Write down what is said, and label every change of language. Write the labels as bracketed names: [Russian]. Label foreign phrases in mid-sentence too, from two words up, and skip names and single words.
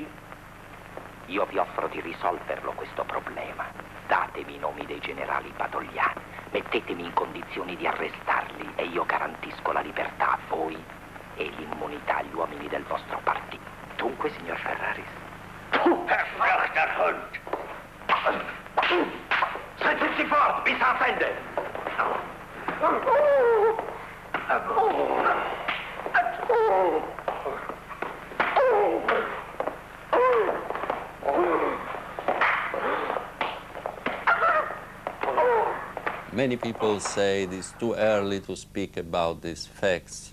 [Italian] Io vi offro di risolverlo questo problema. Datemi i nomi dei generali badogliani, mettetemi in condizioni di arrestarli e io garantisco la libertà a voi e l'immunità agli uomini del vostro partito. Dunque, signor Ferraris. [German] Verfluchter Hund! Seid tutti fort, bis ans Ende! [English] Many people say it's too early to speak about these facts.